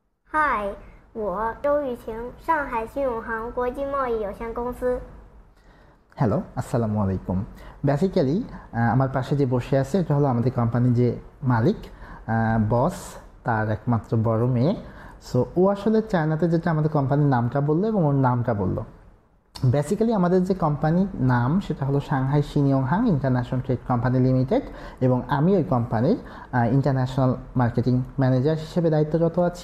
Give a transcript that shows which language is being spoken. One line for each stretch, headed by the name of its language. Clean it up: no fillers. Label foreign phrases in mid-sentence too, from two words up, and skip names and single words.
Chinese: 嗨，我周雨晴，上海新永航国际贸易有限公司。
Bangla: হ্যালো,
Arabic: السلام عليكم.
Bangla: বেসিক্যালি আমার পাশে যে বসে আছে এটা হলো আমাদের কোম্পানির যে মালিক, বস, তার একমাত্র বড় মেয়ে। সো ও আসলে চায়নাতে যেটা আমাদের কোম্পানির নামটা বললো এবং ওর নামটা বললো। বেসিক্যালি আমাদের যে কোম্পানির নাম সেটা হলো সাংহাই সিনিয়ংহাং ইন্টারন্যাশনাল ট্রেড কোম্পানি লিমিটেড, এবং আমি ওই কোম্পানির
English: international marketing manager
Bangla: হিসেবে দায়িত্বরত আছি।